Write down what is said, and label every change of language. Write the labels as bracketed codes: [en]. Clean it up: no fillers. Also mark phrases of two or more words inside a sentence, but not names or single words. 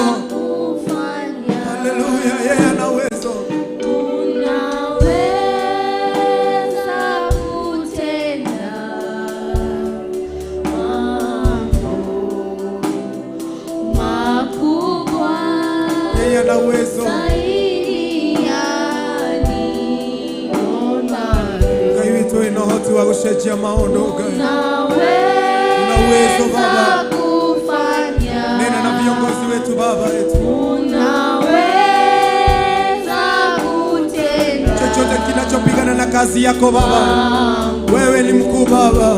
[sw] Haleluya, yeye ana uwezo. Yeye ana uwezo. [ki] Ngai witu ina hoti wa gucenjia maundu. [sw] Una uwezo Baba. Nena na viongozi wetu Baba yetu. Chochote kinachopigana na kazi yako Baba, wewe ni mkuu Baba.